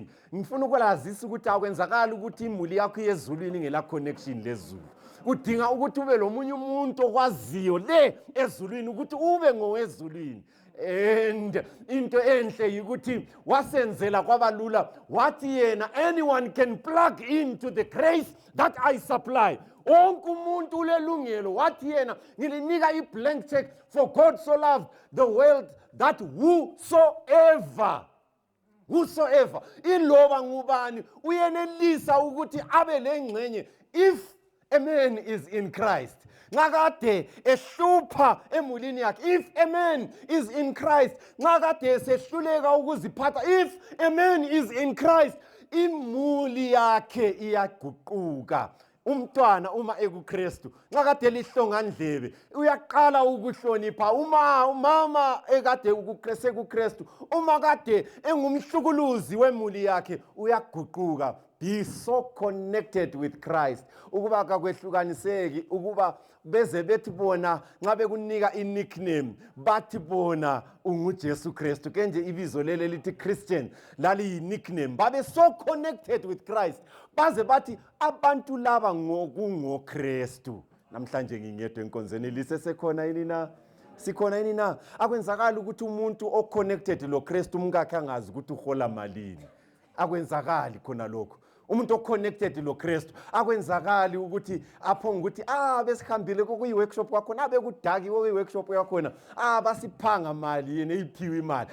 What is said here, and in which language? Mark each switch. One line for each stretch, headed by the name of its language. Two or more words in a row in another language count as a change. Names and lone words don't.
North Ndebele: Ngifuna ukulazisa ukuthi akwenzakali ukuthi imuli yakho yezulwini ingela connection lezulu. Udinga ukuthi ube lomunye umuntu okwaziyo le ezulwini ukuthi ube ngowezulwini. And into enhle yikuthi wasenzela kwabalula wathi yena
English: anyone can plug into the grace that I supply.
North Ndebele: Wonke umuntu ulelungelo wathi yena ngilinika
English: i-blank check for God so loved the world that whosoever
North Ndebele: iloba ngubani uyenelisa ukuthi abe lengxenye
English: if a man is in Christ.
North Ndebele: Ngakade ehlupha emulini yakhe.
English: If a man is in Christ,
North Ndebele: ngakade sehluleka ukuziphatha.
English: If a man is in Christ,
North Ndebele: imuli yakhe iyaguquka. Umntwana uma ekuKristu ngakade lihlongandlebe uyaqala ukuhlonipha umama ekade ukuKristu uma kade engumhlukuluzi wemuli yakhe uyaguquka.
English: Be so connected with Christ
North Ndebele: ukuba kakwehlukaniseki ukuba beze bethi bona ngabe kunika i-nickname bathi bona unguJesu Kristu kenje ibizo lele lithi Christian lali yi-nickname. Babe
English: so connected with Christ
North Ndebele: baze bathi abantu laba ngokungoKristu. Namhlanje ngingedwa enkonzweni lisesekhona yini na? Sikhona yini na? Akwenzakala ukuthi umuntu oconnected loKristu umkakhe angazi ukuthi uhola malini. Akwenzakali khona lokho. Umuntu oconnected loKristu akwenzakali ukuthi aphonga ukuthi besihambile kuyi-workshop kwakhona bekudaki kuyi-workshop yakhona basiphanga mali yena iphiwe imali.